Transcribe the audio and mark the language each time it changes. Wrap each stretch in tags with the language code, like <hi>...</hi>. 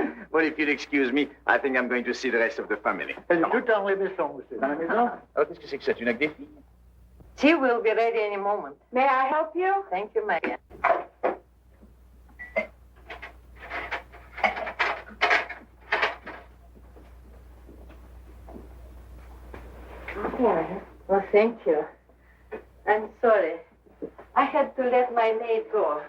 <en>Well, if you'll excuse me, I think I'm going to see the rest of the family.</en> <fr>Elle est tout en la maison, monsieur. Dans la maison? Alors, qu'est-ce que c'est que ça? Tu n'as que des filles?</fr> <en>She will be ready any moment. May I help you? Thank you, my dear. Well, thank you. I'm sorry. I had to let my maid go.</en>